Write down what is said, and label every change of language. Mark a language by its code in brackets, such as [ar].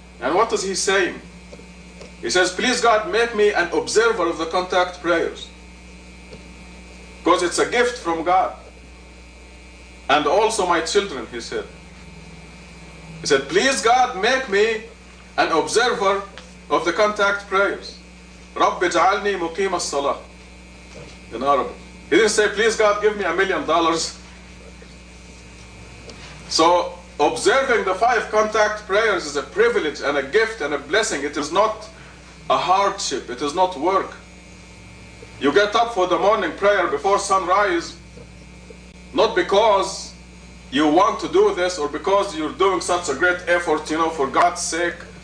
[en] And what is he saying? He says, please God, make me an observer of the contact prayers. Because it's a gift from God. And also my children, he said. He said, please God, make me an observer of the contact prayers. [ar] رَبِّ اجْعَلْنِي مُقِيمَ الصَّلَاةِ [en] in Arabic. He didn't say, please God, give me $1 million. So, observing the 5 contact prayers is a privilege and a gift and a blessing. It is not a hardship. It is not work. You get up for the morning prayer before sunrise, not because you want to do this or because you're doing such a great effort, for God's sake.